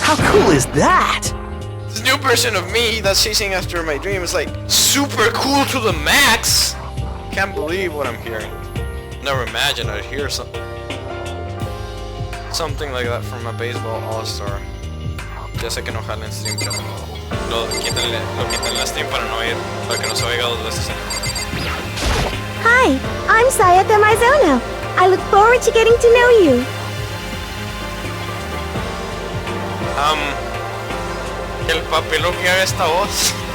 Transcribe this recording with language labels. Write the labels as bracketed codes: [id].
[en] How cool is that? This new version of me that's chasing after my dream is like super cool to the max. Can't believe what I'm hearing. Never imagined I'd hear something like that from a baseball all-star. [es] Ya sé que no jala en stream, pero lo quitan la stream para no oír, para que no se oiga 2 veces. [en] Hi, I'm Sayaka Mizono. I look forward to getting to know you. [es] Que el papel que haga esta voz.